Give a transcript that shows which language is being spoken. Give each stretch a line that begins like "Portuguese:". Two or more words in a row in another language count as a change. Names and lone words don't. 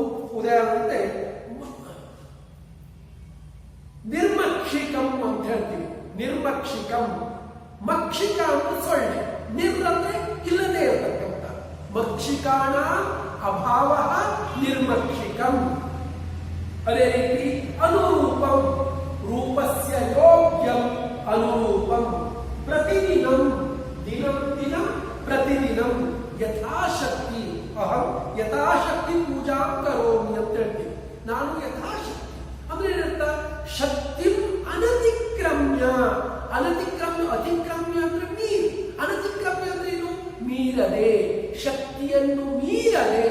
Kannada: ಉದಾಹರಣೆ ನಿರ್ಮಕ್ಷಿಕಂ ಅಂತ ಹೇಳ್ತೀವಿ. ನಿರ್ಮಕ್ಷಿಕಂ, ಮಕ್ಷಿಕ ಅಂತ ಸೊಳ್ಳೆ, ನಿರ್ ಅಂದ್ರೆ ಇಲ್ಲದೆ ಇರತಕ್ಕಂಥ,
Sanskrit: ಮಕ್ಷಿಕಾಣ ಅಭಾವ ನಿರ್ಮಕ್ಷಿಕಂ.
Kannada: ಅದೇ ರೀತಿ ಅನುರೂಪಂ,
Sanskrit: ರೂಪಸ್ಯ ಯೋಗ್ಯಂ ಅನುರೂಪಂ. ಪ್ರತಿದಿನಂ, ದಿನಂ ದಿನಂ ಪ್ರತಿದಿನಂ, ಯಥಾಶಕ್ತಿ ಅಹಂ ಯಥಾಶಕ್ತಿ ಪೂಜಾ ಕರೋಮಿ
Kannada: ಅಂತ ಹೇಳ್ತೀವಿ. ನಾನು ಯಥಾಶಕ್ತಿ ಅಂದ್ರೆ ಏನಂತ,
Sanskrit: ಶಕ್ತಿ ಅನತಿಕ್ರಮ್ಯ.
Kannada: ಅನತಿಕ್ರಮ್ಯ, ಅತಿಕ್ರಮ್ಯ ಅಂದ್ರೆ ಮೀರಿ, ಅನತಿಕ್ರಮ್ಯ ಅಂದ್ರೆ ಏನು, ಮೀರದೆ, ಶಕ್ತಿಯನ್ನು ಮೀರದೆ.